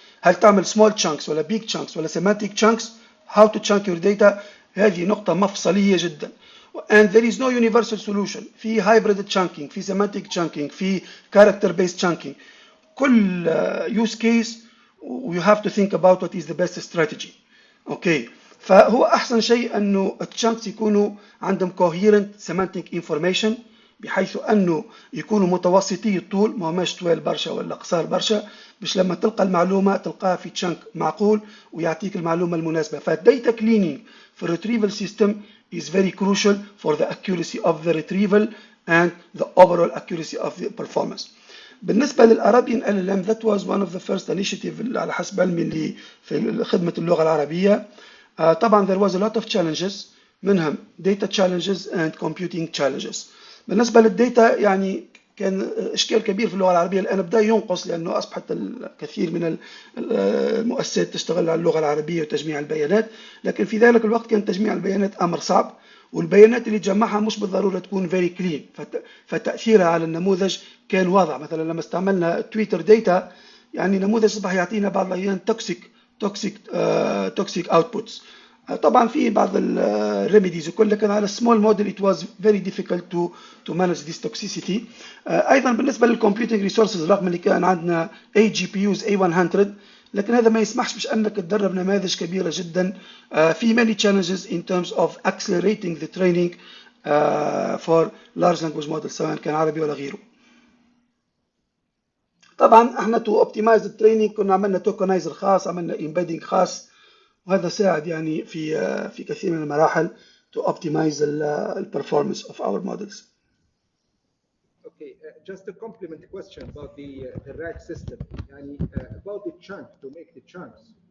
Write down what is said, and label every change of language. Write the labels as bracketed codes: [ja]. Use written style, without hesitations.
[ar] هل تعمل [en] small chunks ولا big chunks ولا semantic chunks? How to chunk your data? [ar] هذه نقطة مفصلية جدا. [en] And there is no universal solution. في hybrid chunking, في semantic chunking, في character based chunking. [ar] كل [en] use case you have to think about what is the best strategy. Okay. [ar] فهو أحسن شيء أنه الchunks يكونوا عندهم [en] coherent semantic information [ar] بحيث أنه يكونوا متوسطي الطول ما هماش طوال برشا ولا قصار برشا باش لما تلقى المعلومة تلقاها في chunk معقول ويعطيك المعلومة المناسبة. فالداتا [en] cleaning for retrieval system is very crucial for the accuracy of the retrieval and the overall accuracy of the performance. [ar] بالنسبة للأرابيان LLM, [en] that was one of the first initiative [ar] على حسب علمي اللي في خدمة اللغة العربية. [en] طبعا there was a lot of challenges [ar] منهم [en] data challenges and computing challenges. [ar] بالنسبة للداتا يعني كان إشكال كبير في اللغة العربية الآن بدأ ينقص لأنه أصبحت الكثير من المؤسسات تشتغل على اللغة العربية وتجميع البيانات، لكن في ذلك الوقت كان تجميع البيانات أمر صعب، والبيانات اللي تجمعها مش بالضرورة تكون [en] very clean، [ar] فتأثيرها على النموذج كان واضح. مثلا لما استعملنا تويتر داتا يعني نموذج أصبح يعطينا بعض الأحيان [en] toxic outputs. [ar] طبعا في بعض الريميديز وكل، لكن على [en] small model it was very difficult to manage this toxicity. [ar] ايضا بالنسبه للكمبيوتنج ريسورسز رغم اللي كان عندنا 8 GPUs A100 لكن هذا ما يسمحش باش انك تدرب نماذج كبيره جدا. [en] في many challenges in terms of accelerating the training for large language models [ar] سواء كان عربي ولا غيره. طبعا احنا [en] to optimize the training [ar] كنا عملنا توكنايزر خاص، عملنا embedding خاص، وهذا ساعد يعني في كثير من المراحل [en] to optimize the performance of our models. Okay, just to complement the question about the RAG system, [ar] يعني, [en] about the chunk, to make the chunks.